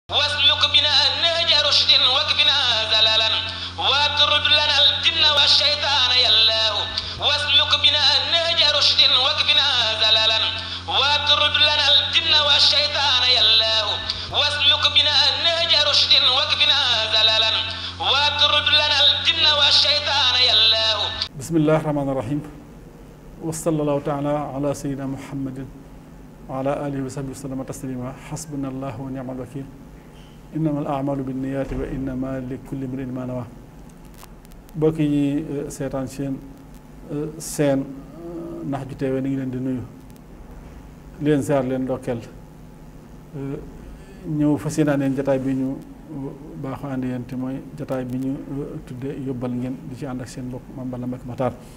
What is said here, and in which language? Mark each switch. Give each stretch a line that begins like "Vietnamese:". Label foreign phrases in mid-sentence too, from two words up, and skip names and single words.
Arabic: واسلك بنا نهج رشد واكفنا زلالا واطرد لنا الجن والشيطان يا الله واسلك بنا نهج رشد واكفنا زلالا واطرد لنا الجن والشيطان يا الله واسلك بنا نهج رشد واكفنا زلالا واطرد لنا الجن والشيطان يا الله. بسم الله الرحمن الرحيم وصلى الله تعالى على سيدنا محمد وعلى آله وصحبه وسلم تسليما حسبنا الله ونعم الوكيل إنما الأعمال بالنيات وإنما لكل امرئ ما نوى.
Wolof: mbokk yi seetaan seen Naxju TV ni ngi leen di nuyu leen ziar leen ndokkeel ñëw fas yéeneen jataay bi ñu baaxoo ànd yéen te mooy jataay bi ñu tudde yóbbal ngeen di ci ànd ak seen mbokk Mame Balla Mbacke Moukhtar.